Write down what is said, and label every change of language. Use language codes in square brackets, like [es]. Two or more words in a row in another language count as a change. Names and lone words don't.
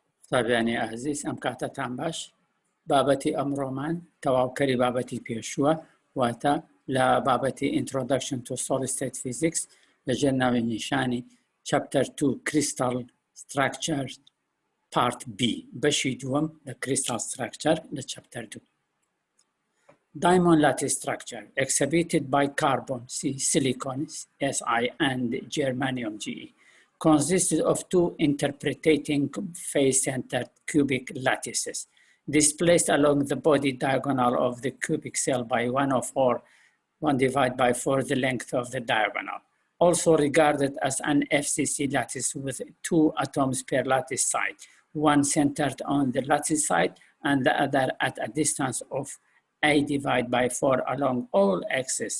[ckb] طبعاً عزیز ئەم کاتتان باش بابەتی ئەمڕۆمان تەواوکەری بابەتی پێشووە واتە لە بابەتی [en] Introduction to Solid State Physics [ckb] لەژێر ناوی نیشانی [en] Chapter 2 Crystal Structure Part B [ckb] بەشی دووەم لە [en] Crystal Structure لە Chapter 2 Diamond lattice structure exhibited by carbon silicon Si and germanium Ge consisted of two interpreting face-centered cubic lattices displaced along the body diagonal of the cubic cell by 1 divided by 4 the length of the diagonal, also regarded as an FCC lattice with 2 atoms per lattice side, one centered on the lattice side and the other at a distance of A divided by 4 along all axes.